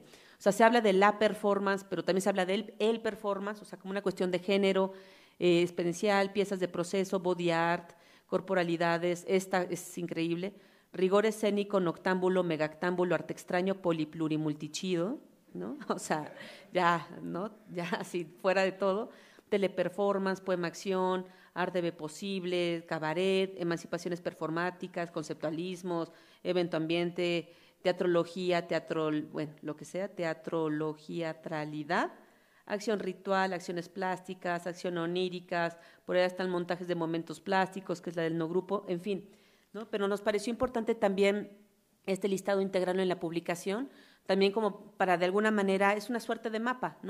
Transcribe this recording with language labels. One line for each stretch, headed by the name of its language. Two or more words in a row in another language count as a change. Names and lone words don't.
Spanish: O sea, se habla de la performance, pero también se habla del el performance, o sea, como una cuestión de género, experiencial, piezas de proceso,
English: body art,
Spanish: corporalidades, esta es increíble, rigor escénico, noctámbulo, megactámbulo, arte extraño, poliplurimultichido, ¿no? O sea, ya, ¿no? Ya así, fuera de todo, teleperformance, poema-acción, arte de posible, cabaret, emancipaciones performáticas, conceptualismos, evento-ambiente, teatrología, bueno, lo que sea, teatrología-tralidad, acción ritual, acciones plásticas, acción oníricas, por ahí están montajes de momentos plásticos, que es la del no grupo, en fin, ¿no? Pero nos pareció importante también este listado integrarlo en la publicación, también como para de alguna manera, es una suerte de mapa, ¿no?